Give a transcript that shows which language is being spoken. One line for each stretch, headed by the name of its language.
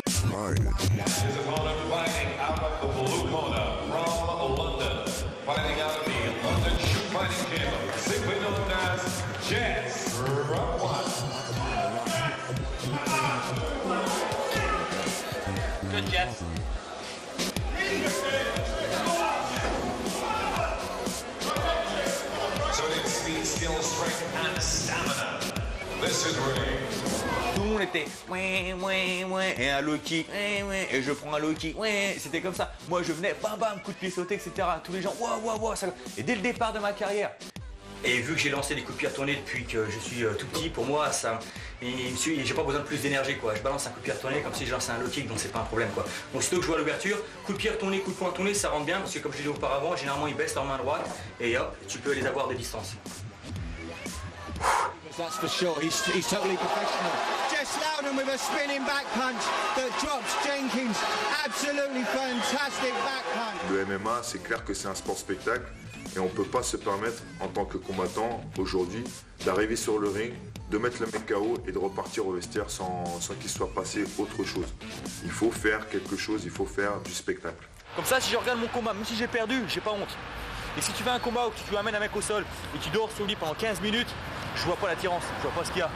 English: His opponent fighting out of the blue corner from London, fighting out of the London Shoot Fighting Gym, simply known as Jess Rowan. Good, Jess. So it's speed, skill, strength, and stamina. This is ring.
French: Tout le monde était ouais, ouais, ouais, et un low kick, ouais, ouais, et je prends un low kick, ouais, c'était comme ça. Moi je venais, bam bam, coup de pied sauté, etc. Tous les gens, waouh, waouh, waouh. Et dès le départ de ma carrière. Et vu que j'ai lancé des coups de pied retournés depuis que je suis tout petit, pour moi, j'ai pas besoin de plus d'énergie, quoi. Je balance un coup de pied retourné comme si je lançais un low kick, donc c'est pas un problème, quoi. Donc sitôt que je vois l'ouverture, coup de pied retourné, coup de poing retourné, ça rentre bien parce que comme je l'ai dit auparavant, généralement ils baissent leur main droite et hop, tu peux les avoir de distance.
English: That's for sure. He's totally professional. Jess Loudon with a spinning back punch that drops Jenkins. Absolutely fantastic back punch.
French: Le MMA, c'est clair que c'est un sport spectacle et on ne peut pas se permettre en tant que combattant aujourd'hui d'arriver sur le ring, de mettre le mec KO et de repartir au vestiaire sans qu'il soit passé autre chose. Il faut faire quelque chose, il faut faire du spectacle. Comme ça, si je regarde mon combat, même si j'ai perdu, j'ai pas honte. Et si tu fais un combat où tu amènes un mec au sol et tu dors sur lui pendant 15 minutes, je vois pas l'attirance, je vois pas ce qu'il y a.